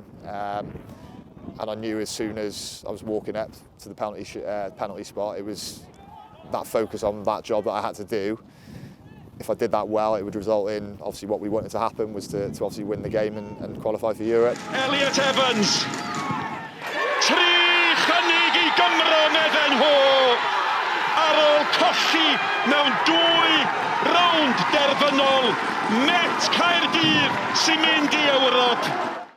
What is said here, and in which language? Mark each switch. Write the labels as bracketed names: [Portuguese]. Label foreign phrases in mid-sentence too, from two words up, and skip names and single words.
[English] And I knew as soon as I was walking up to the penalty spot, it was that focus on that job that I had to do. If I did that well, it would result in, obviously, what we wanted to happen was to obviously win the game and qualify for Europe. [Welsh] Eliot Evans. Tri chynnig I Gymro medden nhw. Ar ôl colli mewn 2 rownd derfynol. Met Caerdydd sy'n mynd I Ewrop.